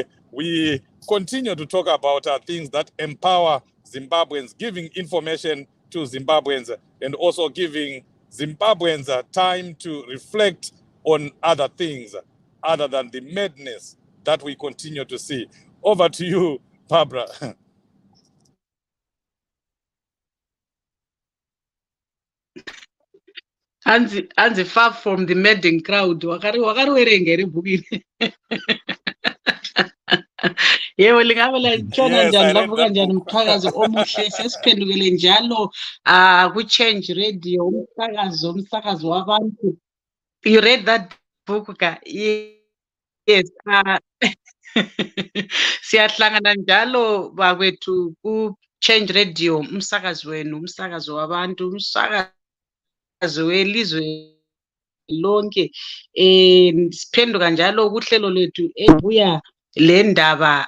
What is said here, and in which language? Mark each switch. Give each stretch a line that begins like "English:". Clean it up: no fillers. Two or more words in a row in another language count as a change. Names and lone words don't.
English: We continue to talk about things that empower Zimbabweans, giving information to Zimbabweans and also giving Zimbabweans time to reflect on other things other than the madness that we continue to see. Over to you, Barbara. Anzi far from the madding crowd.
North Ndebele: Wakariwerengere bhukini. Yebo lingabe latshona njani lavuka njani umqhakazo omuhle sesiphendukele njalo ku-Change Radio umsakazo wabantu.
English: You read that book ka? Yes.
North Ndebele: Siyahlangana njalo bakwethu ku-Change Radio umsakazo wenu umsakazo wabantu umsakazo welizwe lonke siphenduka njalo kuhlelo lethu ebuya le ndaba